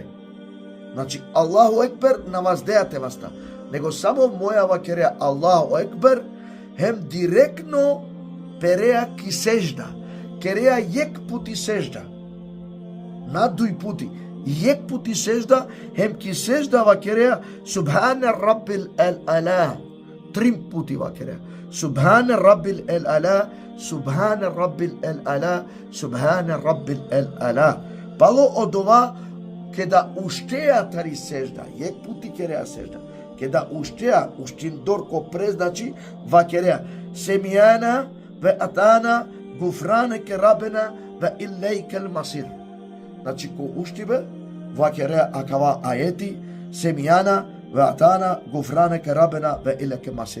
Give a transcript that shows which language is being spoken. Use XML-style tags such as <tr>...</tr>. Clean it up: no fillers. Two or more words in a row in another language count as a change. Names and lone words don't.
<rom>Значи,</rom> <ar>الله أكبر</ar> <rom>на ваздеа те васта. Него само моја вакереа</rom> <ar>الله أكبر,</ar> <rom>хем директно переа ки сежда. Кереа јек пути сежда. На дуј пути. Јек пути сежда, хем ки сежда вакереа</rom> <ar>سبحان ربي الأعلى.</ar> <rom>Трим пути вакереа.</rom> <ar>سبحان ربي الأعلى، سبحان ربي الأعلى، سبحان ربي الأعلى.</ar> <rom>Пало</rom> <mk>од ова,</mk> <rom>кеда уштеа тари сежда, јек пути кереа сежда. Кеда уштеа, уштиндорко презначи, вакереа</rom> <ar>سمعنا وأطعنا غفرانك ربنا وإليك المصير.</ar> <rom>Значи, ко уштибе, вакереа акава аети,</rom> <ar>سمعنا وأطعنا غفرانك ربنا وإليك المصير.</ar>